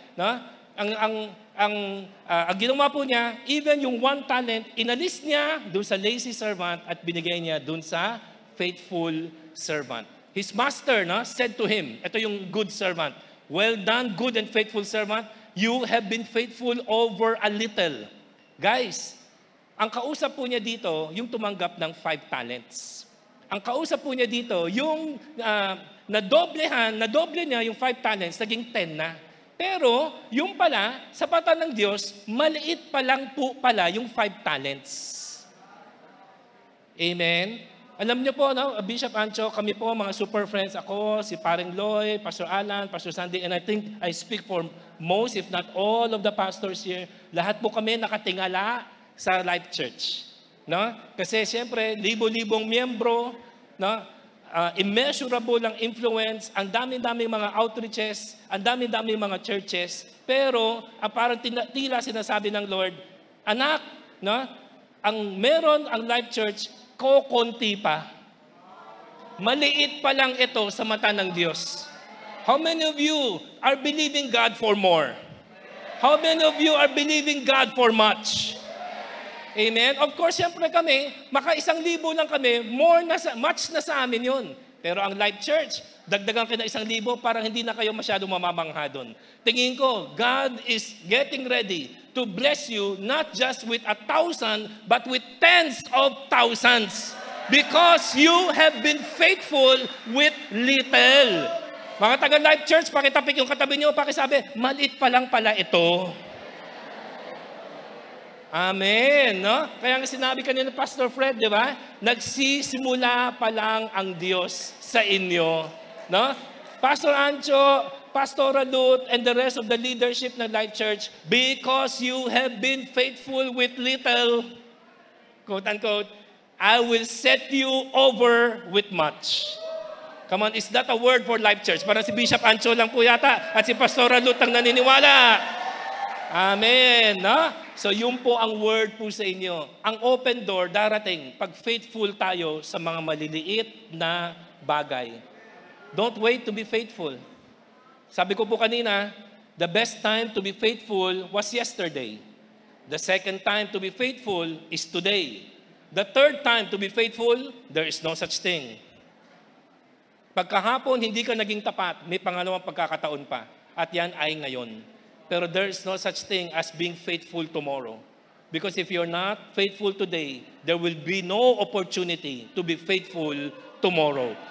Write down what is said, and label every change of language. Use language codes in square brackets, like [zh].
[tl] No? Ang ginawa po niya, even yung 1 talent, inalis niya doon sa lazy servant at binigay niya doon sa faithful servant. [en] His master said to him, [tl] ito yung [en] good servant, well done, good and faithful servant, you have been faithful over a little. [tl] Guys, ang kausap po niya dito, yung tumanggap ng 5 talents. Ang kausap po niya dito, yung nadoble niya yung 5 talents, naging 10 na. Pero, yung pala, sa mata ng Diyos, maliit pa lang po pala yung 5 talents. Amen? Alam niyo po, no, Bishop Ancho, kami po, mga super friends, ako, si Paring Loy, Pastor Alan, Pastor Sandy, [en] and I think I speak for most, if not all of the pastors here, [tl] lahat po kami nakatingala sa Life Church. No? Kasi siyempre, libo-libong miyembro, no? Immeasurable ang influence, ang dami-daming mga outreaches, ang dami-daming mga churches, pero parang tila sinasabi ng Lord, anak, no? Ang meron ang Life Church, kokonti pa. Maliit pa lang ito sa mata ng Diyos. [en] How many of you are believing God for more? How many of you are believing God for much? [tl] Amen? Of course, siyempre kami, maka 1,000 lang kami, much na sa amin yun. Pero ang Life Church, dagdagan kayo ng 1,000, parang hindi na kayo masyadong mamamangha doon. [en] Tingin ko, God is getting ready to bless you not just with 1,000, but with tens of thousands. Because you have been faithful with little. [tl] Mga taga-Life Church, pakitapik yung katabi niyo, pakisabi, maliit pa lang pala ito. Amen, no? Kaya nga sinabi kanina Pastor Fred, di ba? Nagsisimula pa lang ang Diyos sa inyo, no? [en] Pastor Ancho, Pastor Ruth, and the rest of the leadership [tl] ng Life Church, [en] because you have been faithful with little, quote unquote, I will set you over with much. Come on, is that a word for Life Church? [tl] Parang si Bishop Ancho lang po yata at si Pastor Ruth ang naniniwala. Amen, no? So, yun po ang word po sa inyo. Ang open door darating pag faithful tayo sa mga maliliit na bagay. [en] Don't wait to be faithful. [tl] Sabi ko po kanina, [en] the best time to be faithful was yesterday. The second time to be faithful is today. The third time to be faithful, there is no such thing. [tl] Pagkahapon, hindi ka naging tapat, may pangalawang pagkakataon pa. At yan ay ngayon. [en] Pero there is no such thing as being faithful tomorrow. Because if you're not faithful today, there will be no opportunity to be faithful tomorrow.